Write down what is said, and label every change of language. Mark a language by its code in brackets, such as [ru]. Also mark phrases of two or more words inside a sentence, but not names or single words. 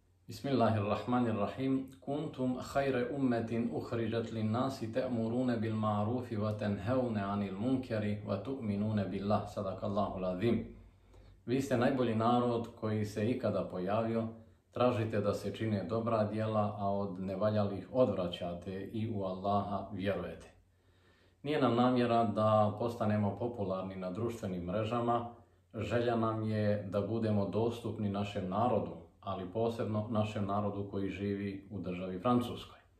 [ar] بسم الله الرحمن الرحيم. كنتم خير أمة أخرجت للناس تأمرون بالمعروف وتنهون عن المنكر وتؤمنون بالله. صدق الله العظيم. [bs] Vi ste najbolji narod koji se ikada pojavio. Tražite da se čine dobra djela, a od nevaljalih odvraćate i u Allaha vjerujete. Nije nam namjera da postanemo popularni na društvenim mrežama. Želja nam je da budemo dostupni našem narodu, ali posebno našem narodu koji živi u državi Francuskoj.